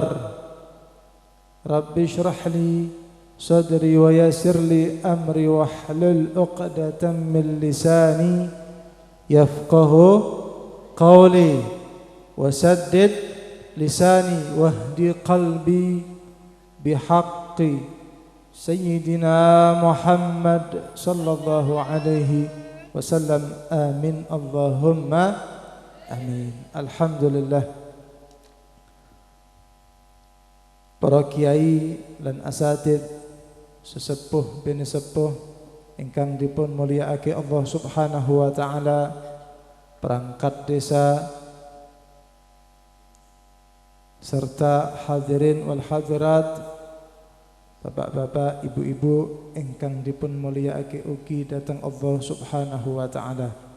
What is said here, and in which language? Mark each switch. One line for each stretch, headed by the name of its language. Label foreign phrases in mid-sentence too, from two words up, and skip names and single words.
Arabic: رب اشرح لي صدري ويسر لي أمري واحلل عقدة من لساني يفقه قولي وسدد لساني واهدي قلبي بحق سيدنا محمد صلى الله عليه وسلم آمين اللهم آمين. Alhamdulillah.
Javanese: Para kiai lan asatid, sesepuh bini sepuh ingkang dipun mulyakake Allah
Arabic: سبحانه وتعالى,
Javanese: perangkat desa serta
Arabic: حاضرين والحاضرات,
Javanese: bapak-bapak, ibu-ibu ingkang dipun mulyakake ugi dhateng Allah
Arabic: سبحانه وتعالى.